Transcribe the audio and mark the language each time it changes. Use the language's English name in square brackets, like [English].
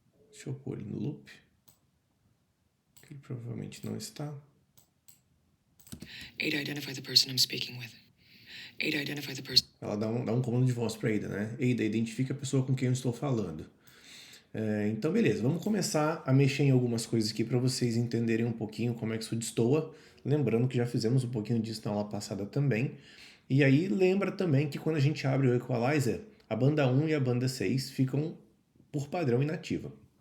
[Portuguese] Deixa eu pôr ele no loop, que ele provavelmente não está. [English] A to identify the person I'm speaking with. A to identify the person. [Portuguese] Ela dá um comando de voz para Ada, né? Ada, identifica a pessoa com quem eu estou falando. Então, beleza. Vamos começar a mexer em algumas coisas aqui para vocês entenderem um pouquinho como é que isso destoa. Lembrando que já fizemos um pouquinho disso na aula passada também. E aí, lembra também que quando a gente abre o Equalizer, a banda 1 e a banda 6 ficam, por padrão, inativa.